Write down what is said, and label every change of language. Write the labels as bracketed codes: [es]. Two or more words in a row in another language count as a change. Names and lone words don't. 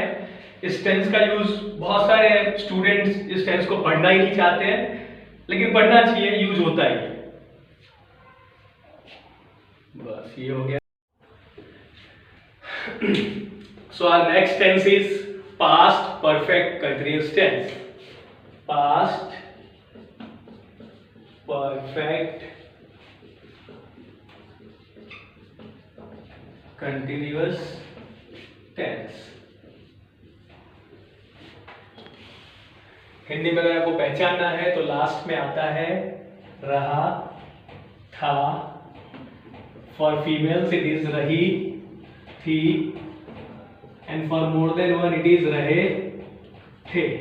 [hi] इस टेंस का यूज बहुत सारे स्टूडेंट्स इस टेंस को पढ़ना ही नहीं चाहते हैं, लेकिन पढ़ना चाहिए, यूज होता ही है. बस ये हो गया. [en] So our next tense is past perfect continuous tense. पास्ट perfect continuous tense. [hi] हिंदी में अगर आपको पहचानना है तो लास्ट में आता है रहा, था. [en] for females it is [hi] रही, थी, [en] and for more than one it is [hi] रहे, थे.